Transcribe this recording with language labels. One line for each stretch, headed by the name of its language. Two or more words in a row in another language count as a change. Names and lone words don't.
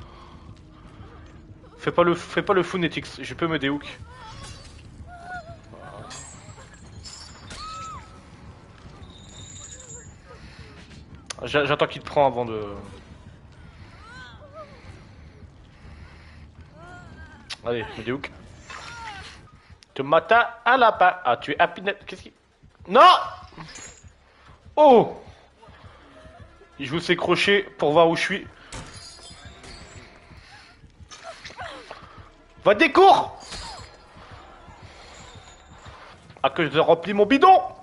French: Fais pas le fou Netix, je peux me déhook. J'attends qu'il te prend avant de... Allez, me déhook. Tu mata à la pas. Ah, tu es à Pinhead. Qu'est-ce qui... Non! Oh! Il joue ses crochets pour voir où je suis. Va décours! Ah, que je remplis mon bidon!